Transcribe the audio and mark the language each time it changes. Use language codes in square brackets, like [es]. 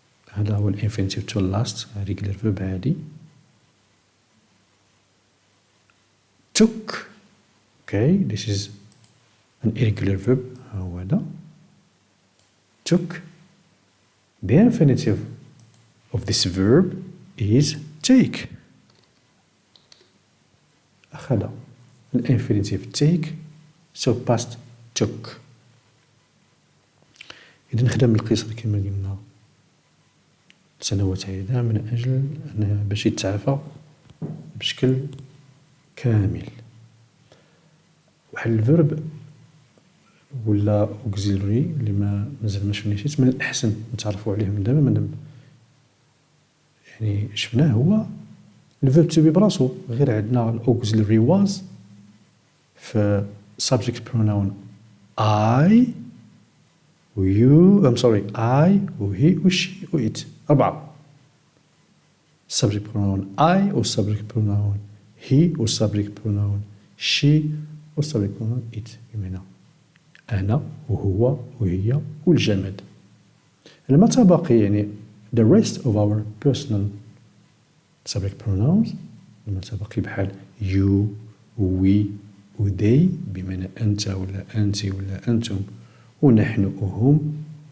[ar] هذا هو infinitive [en] to last regular verb [ar] عادي. [en] took okay this is an irregular verb [ar] هو هذا [en] took. The infinitive of this verb is take. [ar] أخذ الانفينيتيف [en] take so past took. [ar] إذا نخدم القصر كما قلنا سنوات عديدة من أجل أنها باش يتعافى بشكل كامل. واحد الفيرب ولا auxiliary اللي مازال ما شفناهش من الأحسن نتعرفوا عليه من دابا مادام يعني شفناه هو الفيرب تو بي براسو. غير عندنا الauxiliary was في subject pronoun I و you I و he و she و it 4. subject pronoun I و subject pronoun he و subject pronoun she و subject pronoun it. بمعنى أنا وهو وهي والجماد. المتبقي يعني [en] the rest of our personal subject pronouns [ar] المتبقي بحال you we و they بمعنى أنت ولا أنت ولا أنتم ونحن وهم.